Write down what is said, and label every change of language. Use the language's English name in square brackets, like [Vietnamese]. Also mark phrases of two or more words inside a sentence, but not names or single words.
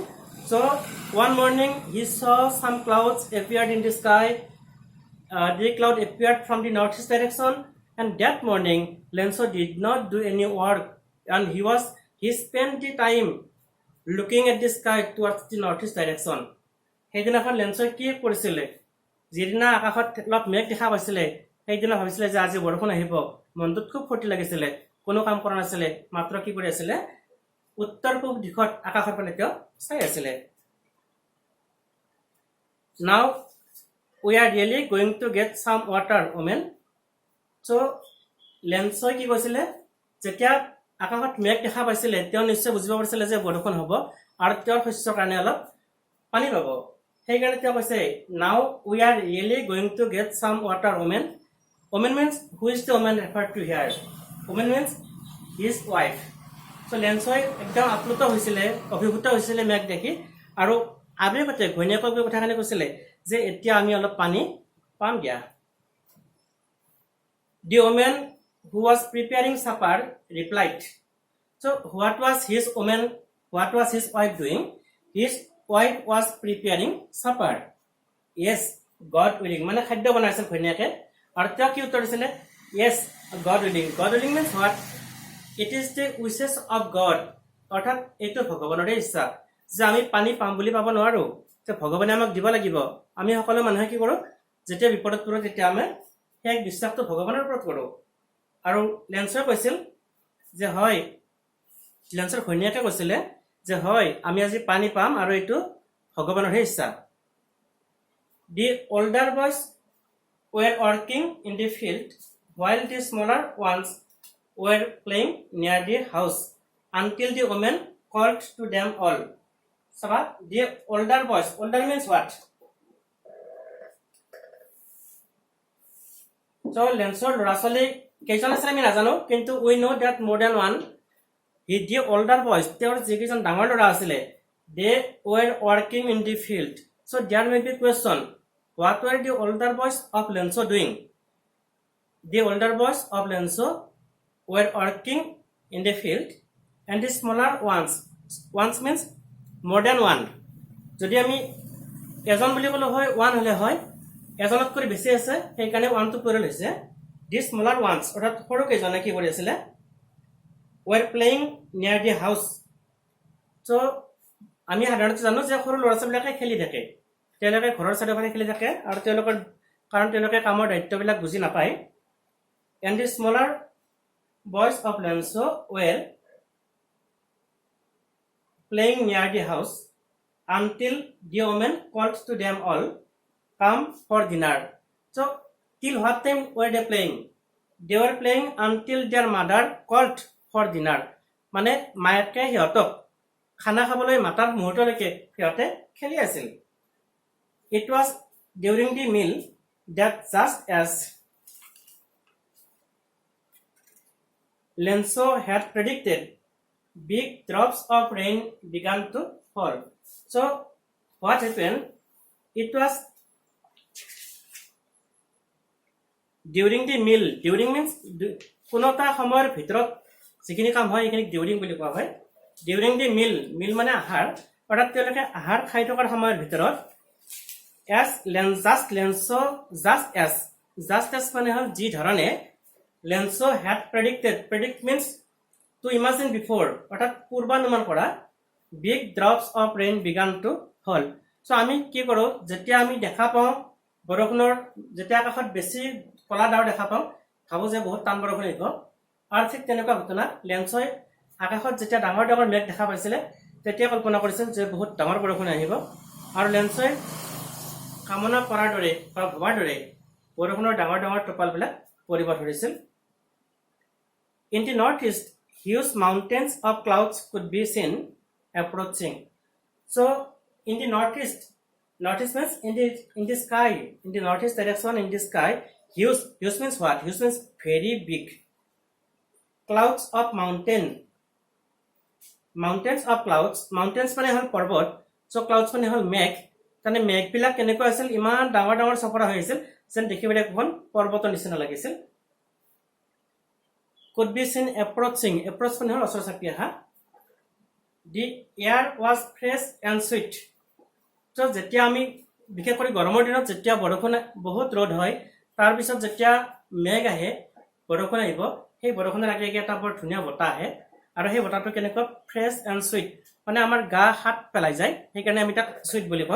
[English] So one morning he saw some clouds appeared in the sky. The cloud appeared from the northeast direction, and that morning Lencho did not do any work, and he spent the time looking at the sky towards the northeast direction. [Assamese] সেইদিনাখন লেন্সই কি কৰিছিলে যিদিনা আকাশত অলপ মেঘ দেখা পাইছিলে সেইদিনা ভাবিছিলে যে আজি বৰষুণ আহিব মনটোত খুব ফূৰ্তি লাগিছিলে কোনো কাম কৰা নাছিলে মাত্ৰ কি কৰি আছিলে উত্তৰ পূব দিশত আকাশৰ ফালে তেওঁ চাই আছিলে [English] Now we are really going to get some water women so [Assamese] লেন্সই কি কৈছিলে যেতিয়া আকাশত মেঘ দেখা পাইছিলে তেওঁ নিশ্চয় বুজিব পাৰিছিলে যে বৰষুণ হ'ব আৰু তেওঁৰ শস্যৰ কাৰণে অলপ পানী পাব সেইকাৰণে তেওঁ কৈছে [English] now we are really going to get some water women women means who is the woman referred to here woman means his wife so [Assamese] লেন্সই একদম আপ্লুত হৈছিলে অভিভূত হৈছিলে মেঘ দেখি আৰু আবেগতে ঘৈণীয়েকক কথাখিনি কৈছিলে যে এতিয়া আমি অলপ পানী পাম দিয়া [English] The woman who was preparing supper replied. So what was his wife doing? His wife was preparing supper. Yes, God willing. [Assamese] মানে খাদ্য বনাইছিল ঘৈণীয়েকে আৰু তেওঁ কি উত্তৰ দিছিলে [English] Yes, God willing. God willing means what? It is the wishes of God. [Assamese] অৰ্থাৎ এইটো ভগৱানৰে ইচ্ছা যে আমি পানী পাম বুলি পাব নোৱাৰো যে ভগৱানে আমাক দিব লাগিব আমি সকলো মানুহে কি কৰো যেতিয়া বিপদত পৰো তেতিয়া আমি সেই বিশ্বাসটো ভগৱানৰ ওপৰত কৰো আৰু লেন্সই কৈছিল যে হয় লেন্সৰ ঘৈণীয়েকে কৈছিলে যে হয় আমি আজি পানী পাম আৰু এইটো ভগৱানৰ ইচ্ছা [English] The older boys were working in the field while the smaller ones were playing near the house until the woman called to them all so the older boys older means what So [Assamese] লেন্সৰ ল'ৰা-ছোৱালী কেইজন আছিল আমি নাজানো কিন্তু [English] we know that more than one the older boys [Assamese] তেওঁৰ যিকেইজন ডাঙৰ ল'ৰা আছিলে [English] they were working in the field so there may be question what were the older boys of Lencho doing the older boys of Lencho were working in the field and the smaller ones means more than one [Assamese] যদি আমি এজন বুলি ক'লে হয় [English] one [Assamese] হলে হয় এজনত কৰি বেছি আছে সেইকাৰণে [English] one two [Assamese] কৰি লৈছে [English] the smaller ones [Assamese] অৰ্থাৎ সৰু কেইজনে কি কৰি আছিলে [English] were playing near the house so [Assamese] আমি সাধাৰণতে জানো যে সৰু ল'ৰা ছোৱালীবিলাকে খেলি থাকে তেওঁলোকে ঘৰৰ চাৰিওফালে খেলি থাকে আৰু তেওঁলোকে কামৰ দায়িত্ববিলাক বুজি নাপায় [English] and the smaller boys of Lencho were playing near the house until the woman called to them all come for dinner so till what time were they playing they were playing until their mother called for dinner [Assamese] মানে মায়েকে হিহঁতক খানা খাবলৈ মাতাৰ মুহূৰ্তলৈকে হিহঁতে খেলি আছিল [English] it was during the meal that just as Lencho had predicted big drops of rain began to fall so what happened it was during the meal during means [Assamese] কোনোটা সময়ৰ ভিতৰত যিখিনি কাম হয় এইখিনি ডিউৰিং বুলি কোৱা হয় [English] during the meal [Assamese] মানে আহাৰ অৰ্থাৎ তেওঁলোকে আহাৰ খাই থকাৰ সময়ৰ ভিতৰত [English] just as [Assamese] মানে হ'ল যি ধৰণে Lencho [English] had predict means to imagine before [Assamese] অৰ্থাৎ পূৰ্বানুমান কৰা [English] big drops of rain began to fall so [Assamese] আমি কি কৰো যেতিয়া আমি দেখা পাওঁ বৰষুণৰ যেতিয়া আকাশত বেছি কলা ডাৱৰ দেখা পাওঁ ভাবো যে বহুত টান বৰষুণ আহিব আৰু ঠিক তেনেকুৱা ঘটনা লেন্সই আকাশত যেতিয়া ডাঙৰ ডাঙৰ মেঘ দেখা পাইছিলে তেতিয়া কল্পনা কৰিছিল যে বহুত ডাঙৰ বৰষুণ আহিব আৰু লেন্সই কামনা কৰাৰ দৰে বা ভবাৰ দৰে বৰষুণৰ ডাঙৰ ডাঙৰ টোপালবিলাক পৰিব ধৰিছিল [English] In the northeast huge mountains of clouds could be seen approaching so in the northeast means in the sky in the northeast direction in the sky huge means what huge means very big clouds of mountain. Mountains of clouds. Mountains [Assamese] মানে হল পৰ্বত, [English] so clouds [Assamese] মানে হল মেঘ। মানে মেঘবিলাক কেনেকুৱা আছিল, ইমান ডাঙৰ ডাঙৰ চপৰা হৈ আছিল যেন দেখিবলৈ এখন পৰ্বতৰ নিচিনা লাগিছিল। [English] could be seen approaching. [Assamese] Approach মানে হল ওচৰ চাপি অহা। [English] the air was fresh and sweet. [Assamese] so যেতিয়া আমি বিশেষ কৰি গৰমৰ দিনত যেতিয়া বৰষুণ বহুত ৰ'দ হয়, তাৰ পিছত যেতিয়া মেঘ আহে, বৰষুণ আহিব, সেই বৰষুণৰ আগে আগে এটা বৰ ধুনীয়া বতাহ আহে, আৰু সেই বতাহটো কেনেকুৱা [English] fresh and sweet, [Assamese] মানে আমাৰ গা হাত পেলাই যায়, সেইকাৰণে আমি তাক সুইট বুলি কওঁ।